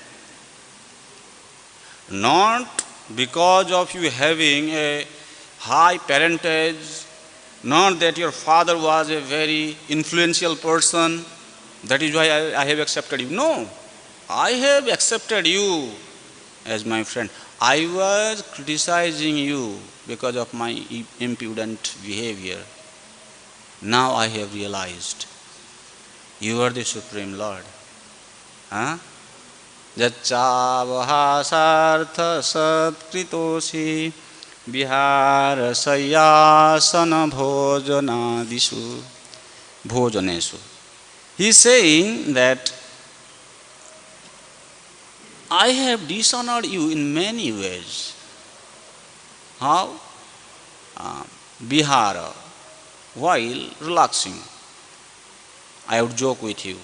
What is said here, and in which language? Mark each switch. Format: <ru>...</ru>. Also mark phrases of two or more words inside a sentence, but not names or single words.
<en>Not because of you having a high parentage, not that your father was a very influential person, that is why I have accepted you. No, I have accepted you as my friend. I was criticizing you because of my impudent behavior. Now I have realized you are the Supreme Lord.</en> <sa>Jacchāvahāsārtha satkritosi vihara sayyasana bhojanesu.</sa> <en>He is saying that I have dishonored you in many ways. How? Vihara, while relaxing, I would joke with you.</en>